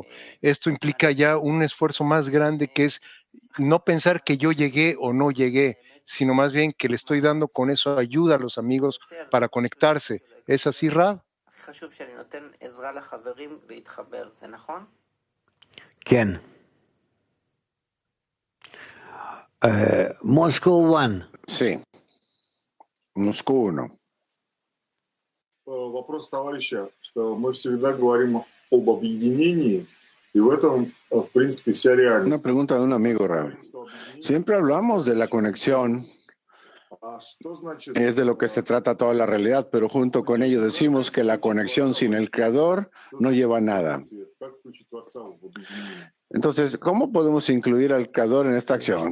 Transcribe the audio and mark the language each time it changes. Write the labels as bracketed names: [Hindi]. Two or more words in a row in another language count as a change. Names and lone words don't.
[Spanish] Esto implica ya un esfuerzo más grande, que es no pensar que yo llegué o no llegué, sino más bien que le estoy dando con eso ayuda a los amigos para conectarse. ¿Es así, Rab? [Hebrew] כן. [Spanish] Moscow 1. Sí. Moscú 1. [Russian] Вопрос товарища, что мы всегда говорим об объединении, y в этом, в принципе, вся реальность. [Spanish] Una pregunta de un amigo, Rab. Siempre hablamos de la conexión, es de lo que se trata toda la realidad, pero junto con ello decimos que la conexión sin el Creador no lleva a nada. Entonces, ¿cómo podemos incluir al Creador en esta acción?